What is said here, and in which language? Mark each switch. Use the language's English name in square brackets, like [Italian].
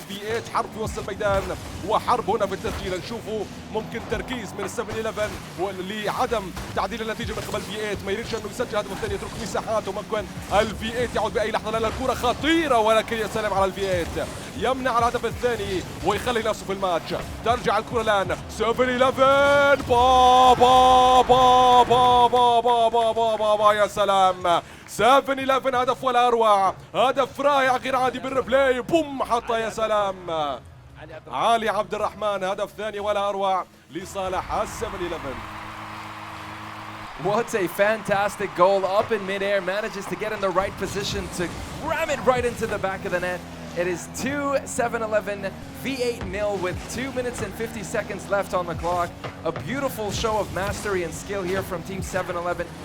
[Arabic] في 8 حرب في وسط الميدان وحرب هنا في التسجيل. نشوفوا ممكن تركيز من 7-11 لعدم تعديل النتيجة من قبل في 8، ما يريدش انه يسجل هدف ثاني، يترك مساحات، وممكن الفي 8 يعود باي لحظة، لان الكرة خطيرة، ولكن يا سلام على الفي 8 يمنع الهدف الثاني ويخلي نفسه في الماتش. ترجع الكرة الان 7-11 با با با با با با با با با يا سلام. 7-11 هدف ولا اروع، هدف رائع غير عادي بالريبلاي، بوم حطه يا سلام. علي عبد الرحمن هدف ثاني ولا اروع لصالح 7-11. [English] What a fantastic goal, up in midair, manages to get in the right position to ram it right into the back of the net. It is 2-7-11, V8 0 with 2 minutes and 50 seconds left on the clock. A beautiful show of mastery and skill here from Team 7-11.